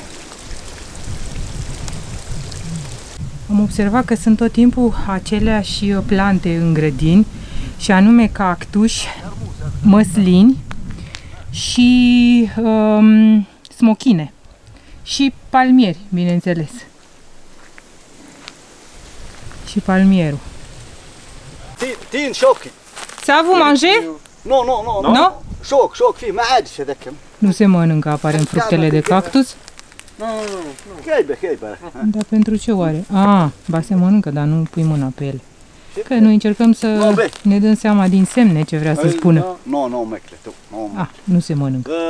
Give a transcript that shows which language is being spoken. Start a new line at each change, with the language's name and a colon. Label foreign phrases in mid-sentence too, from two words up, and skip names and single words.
Romanian: Am observat că sunt tot timpul aceleași plante în grădini, și anume cactuși, măslini și smochine și palmieri, bineînțeles. Și palmierul.
Arabic: تين شوكي.
French: Ça vous mangez?
Arabic: نو نو نو.
Romanian: Nu?
Arabic: شوك فيه ما عادش هذاك.
Romanian: Nu se mănâncă aparent fructele de cactus.
Arabic: خايبه.
Romanian: Dar pentru ce oare? Ba se mănâncă, dar nu pui mâna pe ele. Că noi încercăm să ne dăm seama din semne ce vrea să spună.
Arabic: نو ماكله.
Romanian: Nu se mănâncă.